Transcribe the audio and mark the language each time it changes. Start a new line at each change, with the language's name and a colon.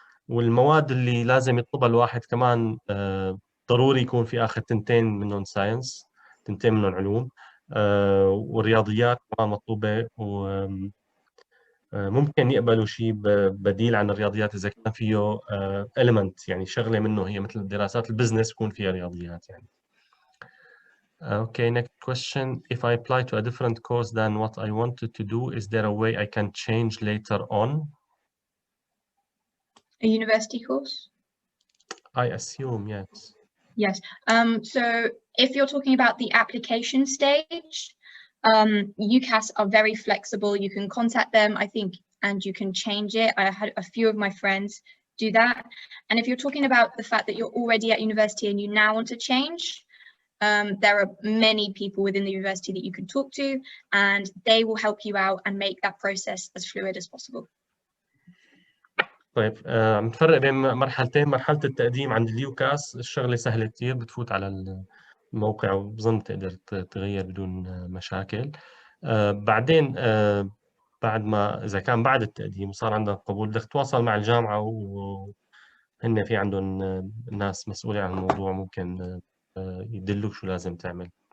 Arabic: والمواد اللي لازم يطلبها الواحد كمان ضروري يكون في آخر 2 منهم ساينس، 2 منهم علوم، والرياضيات كمان مطلوبة، ممكن يقبلوا شيء بديل عن الرياضيات إذا كان فيه element، يعني شغلة منه هي مثل دراسات البزنس يكون فيها رياضيات يعني.
English: Okay, next question. If I apply to a different course than what I wanted to do, is there a way I can change later on? A university course? I assume, yes. Yes. So if you're talking about the application stage, UCAS are very flexible. You can contact them, I think, and you can change it. I had a few of my friends do that. And if you're talking about the fact that you're already at university and you now want to change, there are many people within the university that you can talk to, and they will help you out and make that process as fluid as possible.
Arabic: طيب، عم نفرق بين مرحلتين. مرحلة التقديم عند اليوكاس الشغلة سهلة كتير، بتفوت على الموقع وبظن تقدر تغير بدون مشاكل. بعدين بعد ما إذا كان بعد التقديم وصار عندك قبول، بدك تتواصل مع الجامعة، وهن في عندهم ناس مسؤولة عن الموضوع، ممكن يدلوك شو لازم تعمل.